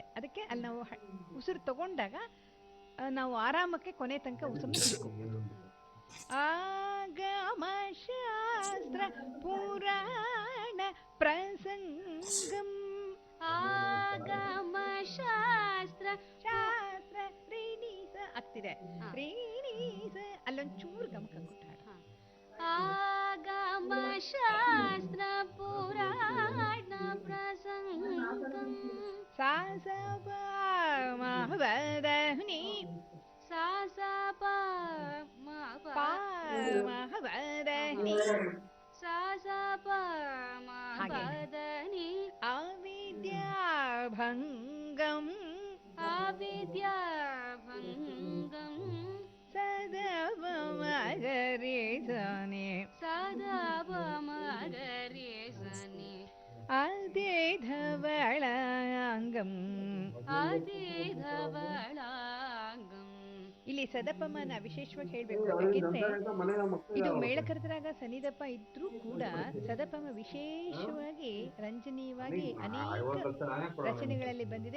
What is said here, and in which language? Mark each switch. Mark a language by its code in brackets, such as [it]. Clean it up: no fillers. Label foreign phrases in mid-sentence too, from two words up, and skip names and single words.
[kn] ಅದಕ್ಕೆ ಅಲ್ಲಿ ನಾವು ಉಸಿರು ತಗೊಂಡಾಗ ನಾವು ಆರಾಮಕ್ಕೆ ಕೊನೆ ತನಕ ಉಸಿರನ್ನ ಹಿಡ್ಕೋಬಹುದು. [sa] ಆಗಮಶಾಸ್ತ್ರ ಪುರಾಣ ಪ್ರಸಂಗಂ. ಆಗಮಶಾಸ್ತ್ರ [kn] ಶಾಸ್ತ್ರ ಶ್ರೀನೀಸ ಆಗ್ತಿದೆ. ಶ್ರೀನೀಸ ಅಲ್ಲೊಂಚೂರು ಗಮಕ ಕೊಟ್ಟಾಡ. [sa] ಆಗಮಶಾಸ್ತ್ರ ಪುರಾಣ ಪ್ರಸಂಗಂ. ಸಾ ಸ ಪ ಮ ಪ ಧ ನಿ. ಸಾ ಸ ಪ ಮ ಪ ಧ ನಿ. ಸಾ ಸ ಪ ಮ ಪ ಧ ನಿ. ಅವಿದ್ಯಾಭಂಗಂ ಅವಿದ್ಯಾಭಂಗಂ. ಸದಾ ಪ ಮ ಗ ರಿ ಸ ನಿ. ಸದಾ ಪ ಮ ಗ ರಿ ಸ ನಿ. ಅದೇ ಧವಳಾಂಗಂ. ಅದೇ ಧವಳಾಂಗಂ. [kn] ಇಲ್ಲಿ ಸದಪಮನ ವಿಶೇಷವಾಗಿ ಹೇಳ್ಬೇಕು. ಯಾಕೆಂದ್ರೆ ಇದು ಮೇಳಕರ್ತರಾಗ ಸನಿದಪ ಇದ್ರೂ ಕೂಡ ಸದಪಮ ವಿಶೇಷವಾಗಿ ರಂಜನೀಯವಾಗಿ ಅನೇಕ ರಚನೆಗಳಲ್ಲಿ ಬಂದಿದೆ.